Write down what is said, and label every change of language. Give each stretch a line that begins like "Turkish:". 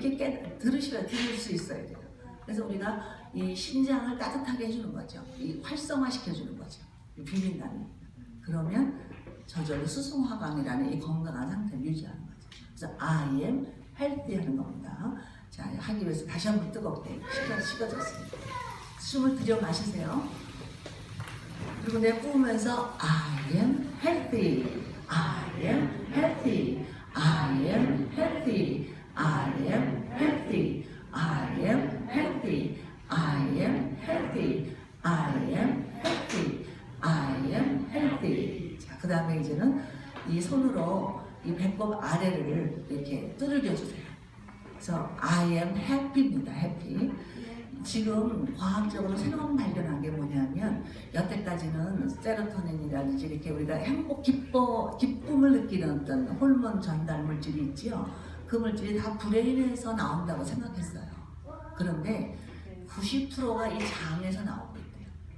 Korean: 이렇게 들을 수 있어야 돼요. 그래서 우리가 이 심장을 따뜻하게 해주는 거죠. 이 활성화시켜주는 거죠. 비빈다는. 그러면 저절로 수승화강이라는 이 건강한 상태를 유지하는 거죠. 그래서
English: I am healthy
Korean: 하는 겁니다. 자, 하기 위해서 다시 한번 뜨겁게 식어졌습니다. 숨을 들여 마시세요. 그리고 내뿜으면서
English: I am healthy, I am healthy, I am healthy, I am healthy, I am healthy, I am healthy, I am healthy, I am healthy.
Korean: 자, 그 다음에 이제는 이 손으로 이 배꼽 아래를 이렇게 두들겨 주세요. 그래서
English: I am happy
Korean: 입니다.
English: happy.
Korean: 지금 과학적으로 새로운 발견한 게 뭐냐면 여태까지는 세로토닌이라든지 이렇게 우리가 기쁨을 느끼는 어떤 호르몬 전달 물질이 있지요. 그 물질이 다 브레인에서 나온다고 생각했어요. 그런데 90%가 이 장에서 나오고 있대요.